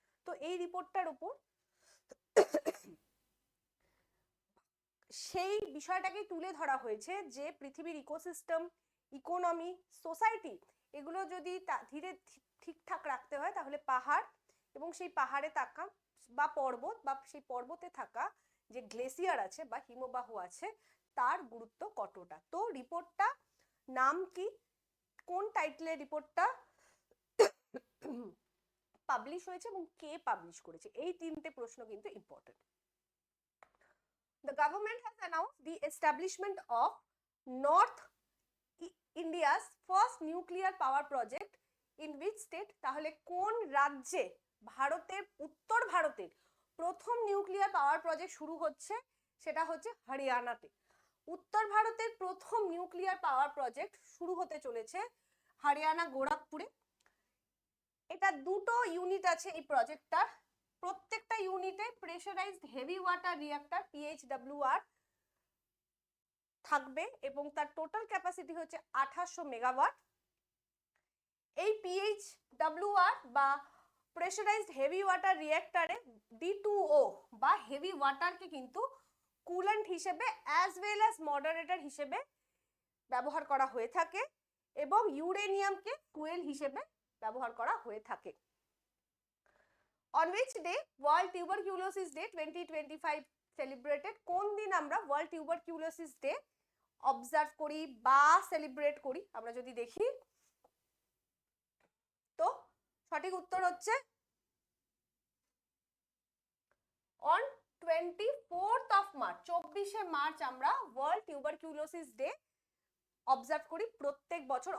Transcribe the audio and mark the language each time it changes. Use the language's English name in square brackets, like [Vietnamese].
[Bangla] তো এই রিপোর্টটার উপর সেই বিষয়টাকে তুলে ধরা হয়েছে যে পৃথিবীর ইকোসিস্টেম, ইকোনমি, সোসাইটি এগুলো যদি ধীরে ঠিকঠাক রাখতে হয় তাহলে পাহাড় এবং সেই পাহাড়ে থাকা বা পর্বত বা সেই পর্বতে থাকা যে গ্লেসিয়ার আছে বা হিমবাহ আছে তার গুরুত্ব কতটা। তো রিপোর্টটা নাম কি, কোন টাইটেলের রিপোর্টটা পাবলিশ হয়েছে এবং কে পাবলিশ করেছে, এই তিনটে প্রশ্ন কিন্তু important. [English] The government has announced the establishment of North India's first nuclear power project in which state? [Bangla] তাহলে কোন রাজ্যে ভারতের উত্তর ভারতের প্রথম নিউক্লিয়ার পাওয়ার প্রজেক্ট শুরু হচ্ছে? সেটা হচ্ছে হরিয়ানাতে। উত্তর ভারতের প্রথম নিউক্লিয়ার পাওয়ার প্রজেক্ট শুরু হতে চলেছে হরিয়ানা গোরখপুরে। এটা দুটো ইউনিট আছে এই প্রজেক্টটার, প্রত্যেকটা ইউনিটে pressurised heavy water reactor PHWR থাকবে এবং তার টোটাল ক্যাপাসিটি হচ্ছে 2800 মেগাওয়াট। এই PHWR বা প্রেসারাইজড হেভি ওয়াটার রিঅ্যাক্টরে D2O বা হেভি ওয়াটারকে কিন্তু কুলেন্ট হিসেবে অ্যাজ ওয়েল অ্যাজ মডারেটর হিসেবে ব্যবহার করা হয়ে থাকে এবং ইউরেনিয়ামকে ফুয়েল হিসেবে ব্যবহার করা হয়ে থাকে। [English] On which day World Tuberculosis Day 2025 celebrated? [Bangla] কোন দিন আমরা ওয়ার্ল্ড টিউবারকিউলোসিস ডে অবজার্ভ করি বা সেলিব্রেট করি? আমরা যদি দেখি তো সঠিক উত্তর হচ্ছে [English] on 24th of March, [Bangla] 24শে March আমরা ওয়ার্ল্ড টিউবারকিউলোসিস ডে অবজার্ভ করি প্রত্যেক বছর।